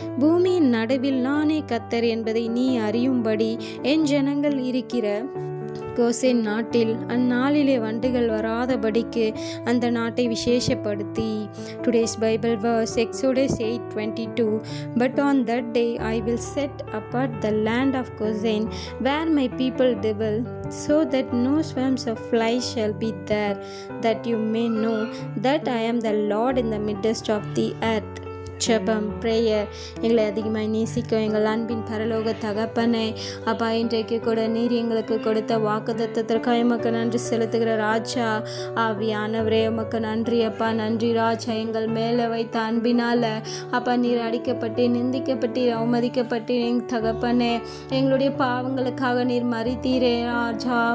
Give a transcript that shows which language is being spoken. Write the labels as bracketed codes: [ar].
[ta] பூமியின் நடுவில் நானே கர்த்தர் என்பதை நீ அறியும்படி என் ஜனங்கள் இருக்கிற கோசேன் நாட்டில் அந்நாளிலே வண்டுகள் வராதபடிக்கு அந்த நாட்டை விசேஷப்படுத்தி. [en] Today's Bible verse Exodus 8:22. But on that day I will set apart the land of Goshen where my people dwell, so that no swarms of flies shall be there, that you may know that I am the Lord in the midst of the earth. [ta] ஜெபம் prayer. எங்களை அதிகமாக நேசிக்கும் எங்கள் அன்பின் பரலோக தகப்பனே, அப்பா, இன்றைக்கு கூட நீர் எங்களுக்கு கொடுத்த வாக்குத்தத்தத்திற்காக உமக்கு நன்றி செலுத்துகிற ராஜா. ஆவியானவரே, உமக்கு நன்றி அப்பா. நன்றி ராஜா. எங்கள் மேலே வைத்த அன்பினால் அப்பா, நீர் அடிக்கப்பட்டு நிந்திக்கப்பட்டு அவமதிக்கப்பட்டு தகப்பனே, எங்களுடைய பாவங்களுக்காக நீர் மறித்தீரே ராஜா.